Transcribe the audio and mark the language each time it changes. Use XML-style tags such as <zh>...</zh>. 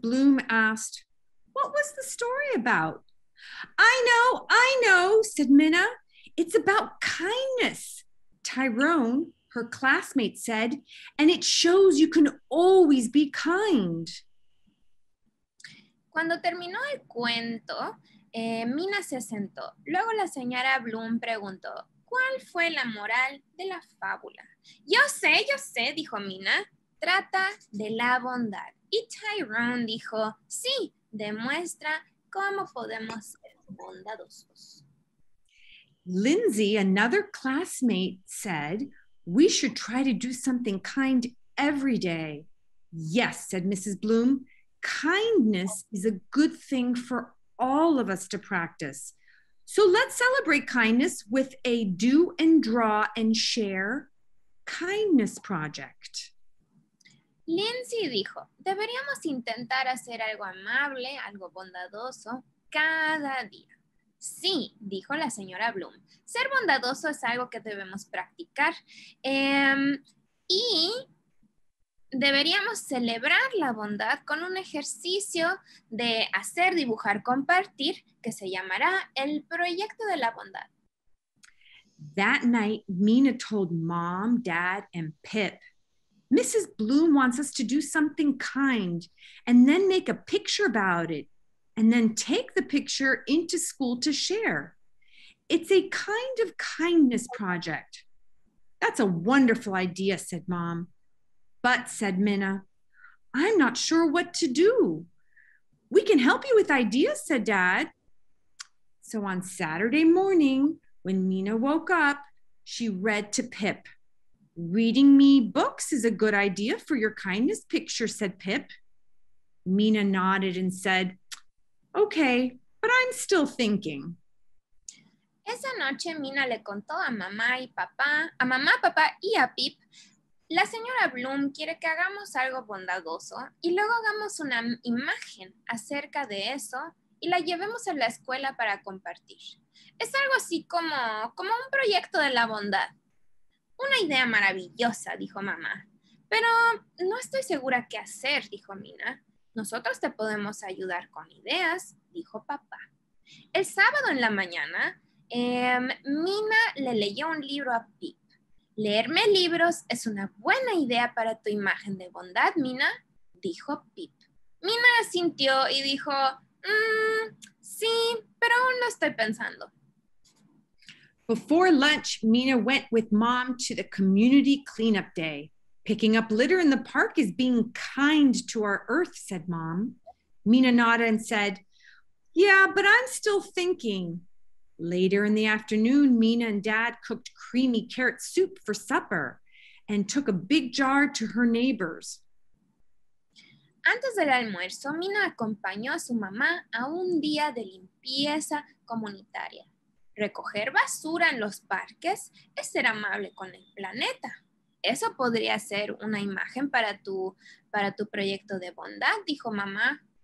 <en>Bloom asked, "What was the story about?" I know, said Minna. It's about kindness. Tyrone, her classmate, said, and it shows you can always be kind.</en> <es>Cuando terminó el cuento, Mina se sentó. Luego la señora Bloom preguntó, ¿cuál fue la moral de la fábula? Yo sé, dijo Mina. Trata de la bondad. Y Tyrone dijo, sí, demuestra cómo podemos ser bondadosos.</es> <en>Lindsay, another classmate, said, we should try to do something kind every day. Yes, said Mrs. Bloom, kindness is a good thing for all of us to practice. So let's celebrate kindness with a do and draw and share kindness project.</en> <es>Lindsay dijo, deberíamos intentar hacer algo amable, algo bondadoso cada día. Sí, dijo la señora Bloom. Ser bondadoso es algo que debemos practicar y deberíamos celebrar la bondad con un ejercicio de hacer, dibujar, compartir que se llamará el proyecto de la bondad.</es> <en>That night, Mina told Mom, Dad, and Pip, Mrs. Bloom wants us to do something kind and then make a picture about it and then take the picture into school to share. It's a kind of kindness project. That's a wonderful idea, said Mom. But, said Minna, I'm not sure what to do. We can help you with ideas, said Dad. So on Saturday morning, when Minna woke up, she read to Pip. Reading me books is a good idea for your kindness picture, said Pip. Minna nodded and said, okay, but I'm still thinking.</en> <es>Esa noche Minna le contó a mamá, papá y a Pip. La señora Bloom quiere que hagamos algo bondadoso y luego hagamos una imagen acerca de eso y la llevemos a la escuela para compartir. Es algo así como un proyecto de la bondad. Una idea maravillosa, dijo mamá. Pero no estoy segura qué hacer, dijo Minna. Nosotros te podemos ayudar con ideas, dijo papá. El sábado en la mañana, Minna le leyó un libro a Pip. Leerme libros es una buena idea para tu imagen de bondad, Minna, dijo Pip. Minna asintió y dijo, sí, pero aún lo estoy pensando.</es> <en>Before lunch, Minna went with Mom to the community cleanup day. Picking up litter in the park is being kind to our earth, said Mom. Minna nodded and said, yeah, but I'm still thinking. Later in the afternoon, Mina and Dad cooked creamy carrot soup for supper and took a big jar to her neighbors.</en> <es>Antes del almuerzo, Mina acompañó a su mamá a un día de limpieza comunitaria. Recoger basura en los parques es ser amable con el planeta. Eso podría ser una imagen para tu proyecto de bondad, dijo mamá.</es>